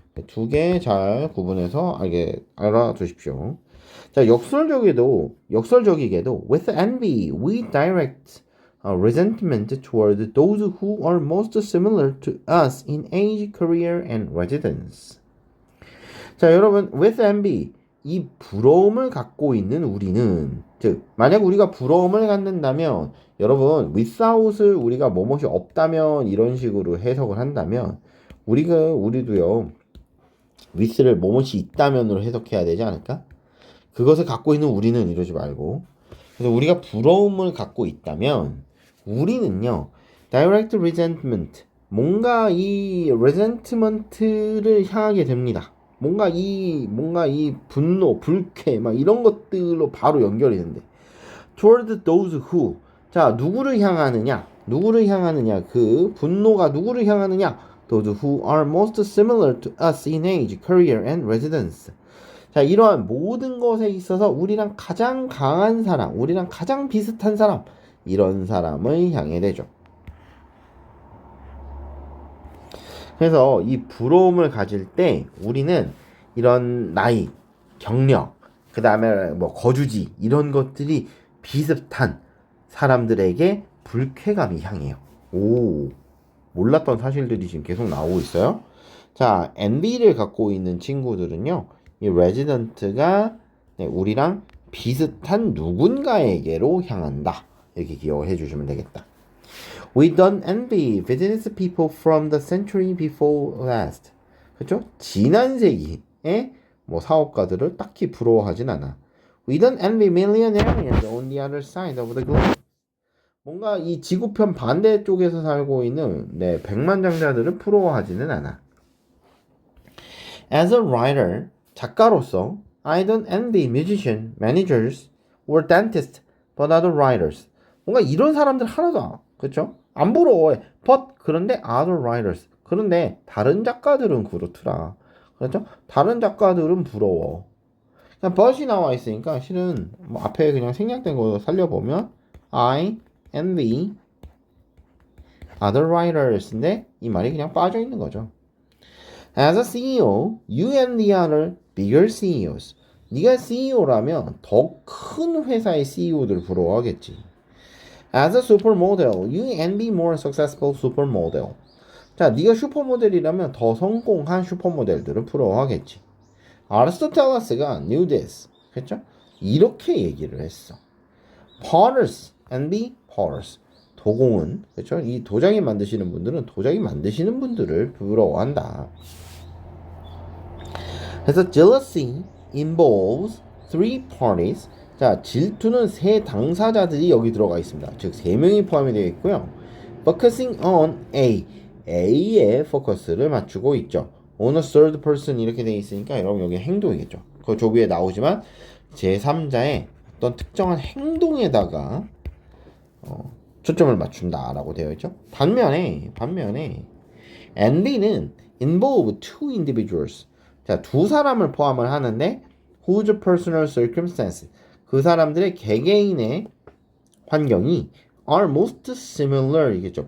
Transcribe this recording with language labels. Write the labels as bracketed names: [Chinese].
[Korean] 두 개 잘 구분해서 알아두십시오. [English] 자, 역설적이게도 with envy we direct resentment toward those who are most similar to us in age, career, and residence. [Korean] 자, 여러분 [English] with envy, [Korean] 이 부러움을 갖고 있는 우리는, 즉 만약 우리가 부러움을 갖는다면 여러분 without을 우리가 뭐뭇이 없다면 이런 식으로 해석을 한다면 우리도요 with를 뭐뭇이 있다면으로 해석해야 되지 않을까? 그것을 갖고 있는 우리는 이러지 말고, 그래서 우리가 부러움을 갖고 있다면 우리는요 direct resentment, 뭔가 이 resentment를 향하게 됩니다. 뭔가 이 분노, 불쾌 막 이런 것들로 바로 연결이 된대. [English] toward those who, [Korean] 자 누구를 향하느냐, 그 분노가 누구를 향하느냐, [English] those who are most similar to us in age, career, and residence. [Korean] 자, 이러한 모든 것에 있어서 우리랑 가장 강한 사람, 우리랑 가장 비슷한 사람, 이런 사람을 향해 되죠. 그래서 이 부러움을 가질 때 우리는 이런 나이, 경력, 그 다음에 뭐 거주지 이런 것들이 비슷한 사람들에게 불쾌감이 향해요. 오, 몰랐던 사실들이 지금 계속 나오고 있어요. 자, envy를 갖고 있는 친구들은요, 이 resident가 우리랑 비슷한 누군가에게로 향한다. 이렇게 기억해 주시면 되겠다. [English] We don't envy business people from the century before last. [Korean] 그렇죠? 지난 세기의 뭐 사업가들을 딱히 부러워하진 않아. [English] We don't envy millionaires on the other side of the globe. [Korean] 뭔가 이 지구편 반대쪽에서 살고 있는 백만장자들을 부러워하지는 않아. [English] As a writer, [Korean] 작가로서 [English] I don't envy musicians, managers, or dentists, but other writers. [Korean] 뭔가 이런 사람들 하나도 그렇죠? 안 부러워해. [English] But [Korean] 그런데 [English] other writers. [Korean] 그런데 다른 작가들은 그렇더라. 그렇죠? 다른 작가들은 부러워. 그냥 but이 나와 있으니까 실은 뭐 앞에 그냥 생략된 거 살려보면 [English] I envy other writers [Korean] 인데 이 말이 그냥 빠져 있는 거죠. [English] As a CEO, you and the other bigger CEOs. [Korean] 네가 CEO라면 더 큰 회사의 CEO들 부러워하겠지. [English] As a supermodel, you envy more successful supermodel. [Korean] 자, 네가 슈퍼모델이라면 더 성공한 슈퍼모델들을 부러워하겠지. [English] 아리스토텔레스가 knew this. [Korean] 그렇죠? 이렇게 얘기를 했어. [English] Potters envy potters. [Korean] 도공은 그렇죠? 이 도자기 만드시는 분들은 도자기 만드시는 분들을 부러워한다. 그래서 [English] jealousy involves three parties. [Korean] 자, 질투는 세 당사자들이 여기 들어가 있습니다. 즉, 세 명이 포함이 되어 있고요. [English] Focusing on A. [Korean] A에 포커스를 맞추고 있죠. [English] On a third person [Korean] 이렇게 되어 있으니까 여러분 여기 행동이겠죠. 그 조비에 나오지만 제3자의 어떤 특정한 행동에다가 초점을 맞춘다라고 되어 있죠. 반면에 [English] envy는 involve two individuals. [Korean] 자, 두 사람을 포함을 하는데 [English] whose personal circumstance [Korean] 그 사람들의 개개인의 환경이 [English] are most similar [Korean] 이겠죠.